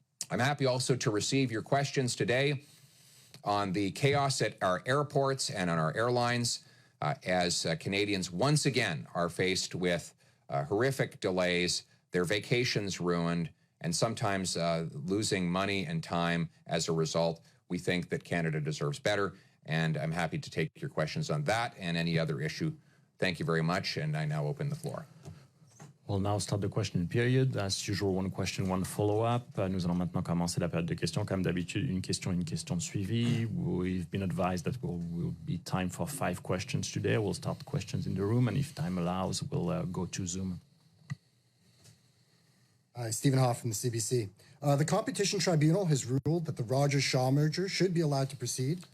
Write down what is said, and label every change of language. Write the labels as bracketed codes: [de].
[en] I'm happy also to receive your questions today on the chaos at our airports and on our airlines as Canadians once again are faced with horrific delays, their vacations ruined, and sometimes losing money and time as a result. We think that Canada deserves better, and I'm happy to take your questions on that and any other issue. Thank you very much, and I now open the floor. We'll now start the question period. As usual, one question, one follow-up. [fr] Nous allons maintenant commencer la période de questions. Comme d'habitude, une question suivie. [en] We've been advised that will be time for 5 questions today. We'll start questions in the room, and if time allows, we'll go to Zoom. Stephen Hoff from the CBC. The Competition Tribunal has ruled that the Rogers-Shaw merger should be allowed to proceed.